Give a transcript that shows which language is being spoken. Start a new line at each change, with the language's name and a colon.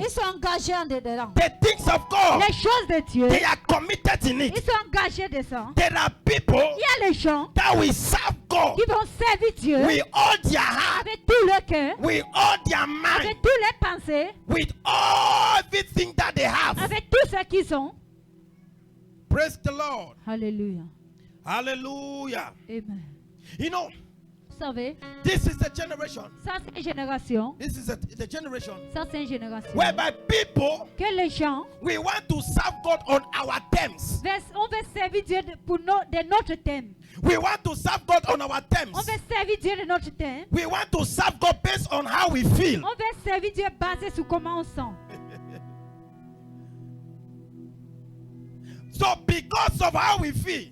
French: ils sont engagés en dedans.
English: The things of God,
French: Les choses de Dieu,
English: they are committed in
French: ils
English: it.
French: sont engagés dedans.
English: There are people
French: Il y a les gens
English: that will serve God
French: qui vont servir Dieu
English: with all their heart,
French: avec tout leur cœur,
English: with all their mind,
French: avec toutes les pensées,
English: with everything that they have.
French: avec tout ce qu'ils ont.
English: Praise the Lord.
French: Alléluia.
English: Hallelujah. Amen. You know,
French: Vous savez,
English: this is the generation.
French: ça c'est une génération.
English: This is the generation
French: Ça c'est une génération.
English: whereby people,
French: Que les gens,
English: we want to serve God on our terms.
French: on veut servir Dieu de notre thème.
English: We want to serve God on our terms.
French: On veut servir Dieu de notre temps.
English: We want to serve God based on how we feel.
French: On veut servir Dieu basé sur comment on sent.
English: So because of how we feel,